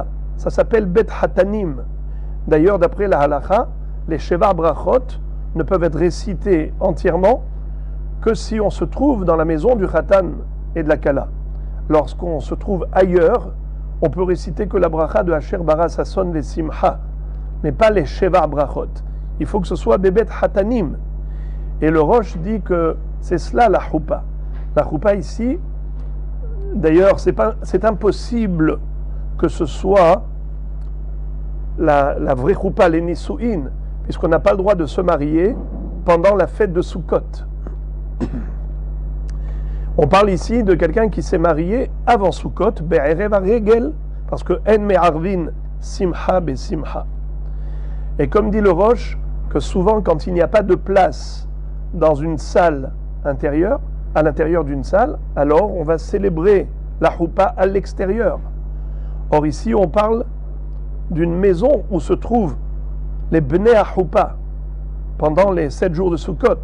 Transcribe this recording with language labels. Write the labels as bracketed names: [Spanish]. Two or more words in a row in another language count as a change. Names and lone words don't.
[French] Ça s'appelle [Hebrew] בית חתנים. [French] D'ailleurs, d'après la halacha, les [Hebrew] שבע ברכות [French] ne peuvent être récités entièrement que si on se trouve dans la maison du Hatan et de la Kala. Lorsqu'on se trouve ailleurs, on peut réciter que la bracha de [Hebrew] אשר ברא ששון ושמחה, [French] mais pas les [Hebrew] שבע ברכות. [French] Il faut que ce soit [Hebrew] בבית חתנים. [French] Et le Rosh dit que c'est cela la choupa. La choupa ici, d'ailleurs, c'est impossible que ce soit la vraie choupa, les nisu'in, puisqu'on n'a pas le droit de se marier pendant la fête de Sukkot. On parle ici de quelqu'un qui s'est marié avant Sukkot, [Hebrew] בערב הרגל, [French] parce que [Hebrew] אין מערבין שמחה בשמחה. [French] Et comme dit le Rosh, que souvent quand il n'y a pas de place dans une salle intérieure, à l'intérieur d'une salle, alors on va célébrer la choupa à l'extérieur. Or ici on parle d'une maison où se trouvent les [Hebrew] בני חופה [French] pendant les 7 jours de Sukkot.